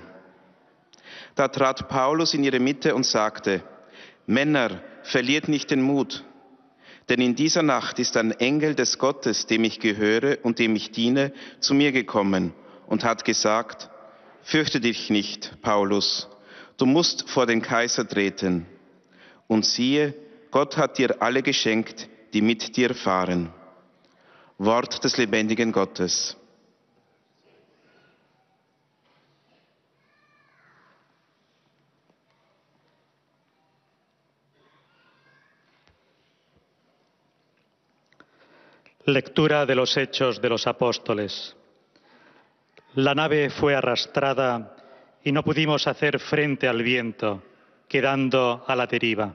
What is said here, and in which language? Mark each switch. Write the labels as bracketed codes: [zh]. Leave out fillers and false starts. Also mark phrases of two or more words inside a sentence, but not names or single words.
[de] Da trat Paulus in ihre Mitte und sagte: „Männer, verliert nicht den Mut, denn in dieser Nacht ist ein Engel des Gottes, dem ich gehöre und dem ich diene, zu mir gekommen und hat gesagt: Fürchte dich nicht, Paulus, du musst vor den Kaiser treten. Und siehe, Gott hat dir alle geschenkt, die mit dir fahren.“ Wort des lebendigen Gottes. [es] Lectura de los Hechos de los Apóstoles. La nave fue arrastrada y no pudimos hacer frente al viento, quedando a la deriva.